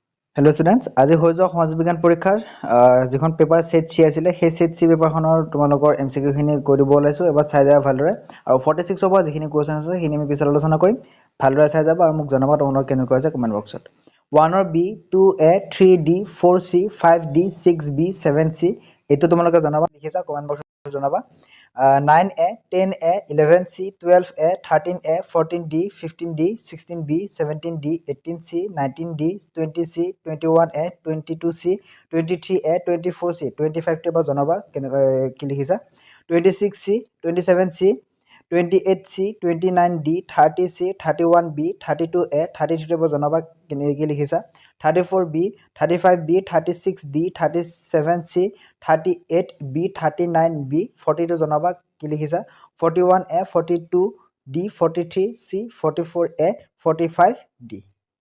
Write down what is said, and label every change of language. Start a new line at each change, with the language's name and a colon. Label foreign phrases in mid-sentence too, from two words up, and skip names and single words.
Assamese: হেল্ল' ষ্টুডেণ্টছ, আজি হৈ যোৱা সমাজ বিজ্ঞান পৰীক্ষাৰ যিখন পেপাৰ ছেট চি আছিলে সেই ছেট চি পেপাৰখনৰ তোমালোকৰ MCQ কৈ দিব ওলাইছোঁ। এবাৰ চাই যাবা ভালদৰে। আৰু 46ৰ পৰা যিখিনি কুৱেশ্যন আছে সেইখিনি আমি পিছত আলোচনা কৰিম। ভালদৰে চাই যাবা আৰু মোক জনাবা তোমালোকৰ কেনেকুৱা হৈছে কমেণ্ট বক্সত। 1ৰ B, 2A, 3D, 4C, 5D, 6B, 7C এইটো তোমালোকে জনাবা, লিখিছা কমেণ্ট বক্সত জনাবা। 9A, 10A, 11C, 12A, 13A, 14D, 15D, 16B, 17D, 18C, 19D, 20C, 21A, 22C, 23A, 24C, 25টো এবাৰ জনাবা কি লিখিছা। 26C, 27C, 28C, 29D, 30C, 31B, 32A, 33টো এবাৰ জনাবা কি লিখিছা। 34B, 35B, 36D, 37C, 38B, 39B, 40টো জনাবা কি লিখিছা। 41A, 42D, 43C, 44A, 45D